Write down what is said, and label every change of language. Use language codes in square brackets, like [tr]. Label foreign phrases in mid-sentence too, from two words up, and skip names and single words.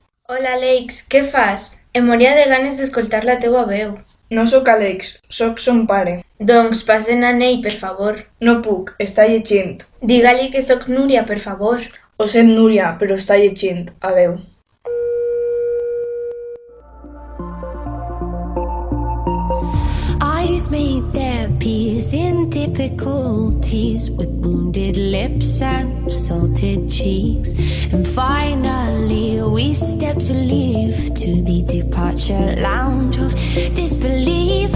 [ca] Hola, Alex, què fas? Em moria de ganes d'escoltar la teua veu. No sóc Àlex, sóc son pare. Doncs passen en ell, per favor. No puc, està llegint. Digue-li que sóc Núria, per favor. Ho sent, Núria, però està llegint. Adeu. [en] Eyes made their peace in difficulties with wounded lips and salted cheeks. And finally we step to leave to the departure lounge of disbelief.